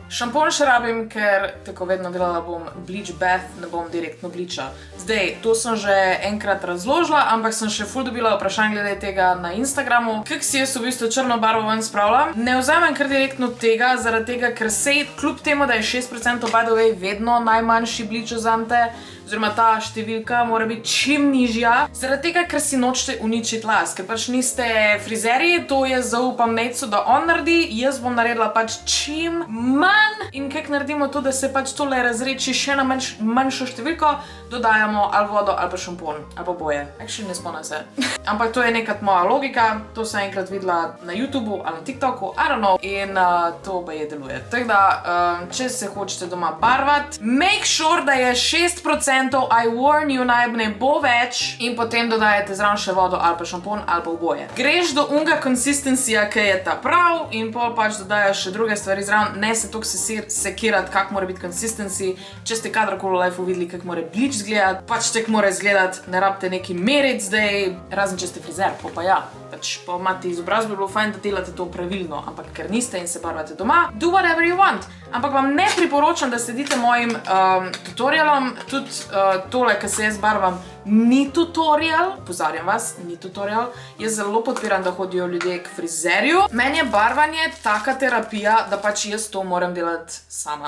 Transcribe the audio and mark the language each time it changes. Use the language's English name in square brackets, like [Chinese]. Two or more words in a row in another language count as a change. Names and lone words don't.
[Slovenian] Šampon še rabim, ker tako vedno delala bom bleach bath, ne bom direktno bliča. Zdaj, to sem že enkrat razložila, ampak sem še ful dobila vprašanj glede tega na Instagramu. Kak si jaz v bistvu črno barvo ven spravila? Ne vzamem kar direktno tega, zaradi tega, ker sej, kljub temu, da je 6% [English] by the way [Slovenian] vedno najmanjši bleach vzamte, oziroma ta številka mora biti čim nižja, zaradi tega, ker si nočete uničiti las, ker pač niste frizerji, to jaz zaupam Necu, da on naredi, jaz bom naredila pač čim manj in kak naredimo to, da se pač tole razreči še na manjšo številko, dodajamo ali vodo, ali pa šampon, ali pa boje. Actually ne spomnim se. Ampak to je nekrat moja logika, to sem enkrat videla na YouTubeu ali na TikToku, [English] I don't know, [Slovenian] in to pa je deluje. Tako da, če se hočete doma barvati, [English] make sure, [Slovenian] da je 6%, [English] I warn you, [Slovenian] naj ne bo več in potem dodajate zraven še vodo ali pa šampon ali pa oboje. Greš do unga consistencija, ki je ta prav in pol pač dodajaš še druge stvari zraven, ne se toliko sekirati, kak mora biti consistency, če ste kadarkoli v lifeu videli, kak mora bleach zgledati, pač tek mora izgledati, ne rabite neki meriti zdaj, razen če ste frizer, pa ja. Pač pa imate izobrazbo, bi bilo fajn, da delate to pravilno, ampak ker niste in se barvate doma, [English] do whatever you want. [Slovenian] Ampak vam ne priporočam, da sledite mojim tutorialom, tudi tole, ki se jaz barvam, ni tutorial, pozarjam vas, ni tutorial. Jaz zelo podpiram, da hodijo ljudje k frizerju. Meni je barvanje taka terapija, da pač jaz to moram delati sama.